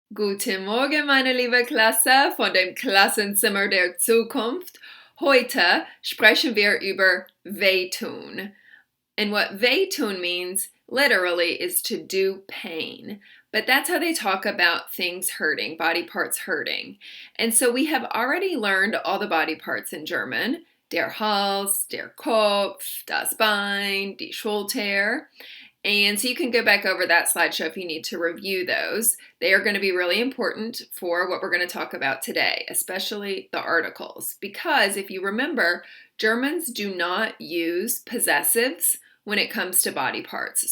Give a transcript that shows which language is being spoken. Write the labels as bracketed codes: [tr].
[de] Guten Morgen, meine liebe Klasse von dem Klassenzimmer der Zukunft. Heute sprechen wir über Wehtun. [en] And what Wehtun means literally is to do pain. But that's how they talk about things hurting, body parts hurting. And so we have already learned all the body parts in German. [de] Der Hals, der Kopf, das Bein, die Schulter. [en] And so you can go back over that slideshow if you need to review those. They are going to be really important for what we're going to talk about today, especially the articles. Because if you remember, Germans do not use possessives when it comes to body parts.